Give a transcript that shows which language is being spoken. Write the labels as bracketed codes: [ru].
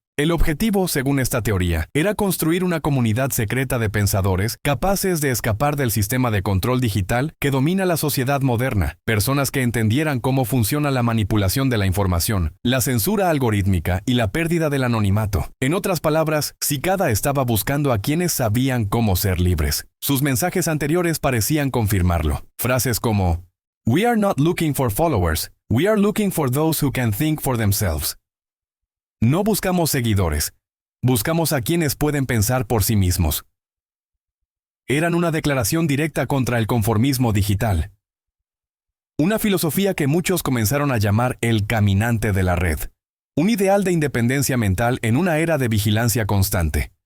[es] El objetivo, según esta teoría, era construir una comunidad secreta de pensadores capaces de escapar del sistema de control digital que domina la sociedad moderna, personas que entendieran cómo funciona la manipulación de la información, la censura algorítmica y la pérdida del anonimato. En otras palabras, Cicada estaba buscando a quienes sabían cómo ser libres. Sus mensajes anteriores parecían confirmarlo. Frases como, [en] "We are not looking for followers, we are looking for those who can think for themselves." [es] No buscamos seguidores, buscamos a quienes pueden pensar por sí mismos. Eran una declaración directa contra el conformismo digital. Una filosofía que muchos comenzaron a llamar el caminante de la red. Un ideal de independencia mental en una era de vigilancia constante.